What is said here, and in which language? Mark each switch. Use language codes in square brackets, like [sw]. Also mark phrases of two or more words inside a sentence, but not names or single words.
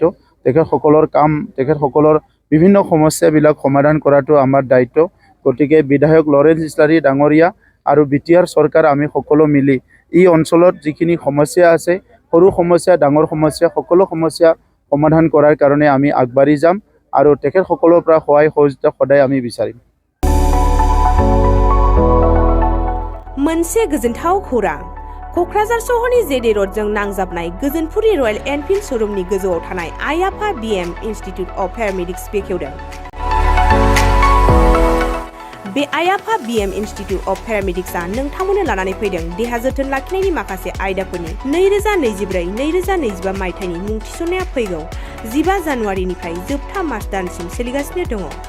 [as] তেখেতসকলৰ কাম তেখেতসকলৰ বিভিন্ন সমস্যাবিলাক সমাধান কৰাটো আমাৰ দায়িত্ব। গতিকে বিধায়ক লৰেন্স ইছলাৰী ডাঙৰীয়া আৰু বিটিআৰ চৰকাৰ আমি সকলো মিলি এই অঞ্চলত যিখিনি সমস্যা আছে, সৰু সমস্যা ডাঙৰ সমস্যা সকলো সমস্যা সমাধান কৰাৰ কাৰণে আমি আগবাঢ়ি যাম আৰু তেখেতসকলৰ পৰা সহায় সহযোগিতা সদায় আমি বিচাৰিম। [brx] मोनसे गोजोनथाव खौरां। क'क्राझार सहरनि जेडे र'डजों नांजाबनाय गोजोनपुरि रयेल एनफिल्ड श'रुमनि गोजौआव थानाय आइ आफा बिएम इनस्टिट्युट अफ पेरामेडिक्स बेखेवदों। बे आइ आफा बिएम इनस्टिट्युट अफ पेरामेडिक्सआ नोंथांमोननो लानानै फैदों देहा जोथोन लाखिनायनि माखासे आयदाफोरनि 2024-2025 मायथाइनि मुं थिसननाया फैगौ 15 जानुवारिनिफ्राय जोबथा मार्च दानसिम सोलिगासिनो दङ।